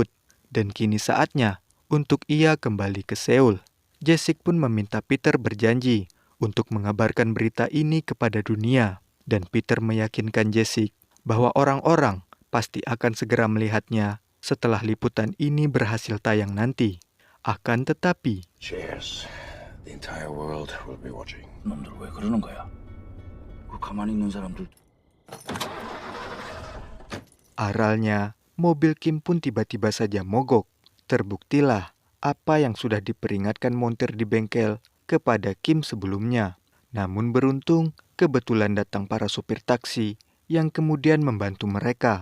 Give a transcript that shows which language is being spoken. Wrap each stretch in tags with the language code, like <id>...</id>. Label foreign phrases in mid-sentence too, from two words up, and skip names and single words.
<id>Dan kini saatnya untuk ia kembali ke Seoul. Jessica pun meminta Peter berjanji untuk mengabarkan berita ini kepada dunia. Dan Peter meyakinkan Jessica bahwa orang-orang pasti akan segera melihatnya setelah liputan ini berhasil tayang nanti. Akan tetapi,</id> <en>Cheers. The entire world will be watching.</en> <ko>놈들 왜 그러는 거야? 그 가만히 있는 사람들.</ko> <id>aralnya mobil Kim pun tiba-tiba saja mogok. Terbuktilah apa yang sudah diperingatkan montir di bengkel kepada Kim sebelumnya. Namun beruntung, kebetulan datang para supir taksi yang kemudian membantu mereka.</id>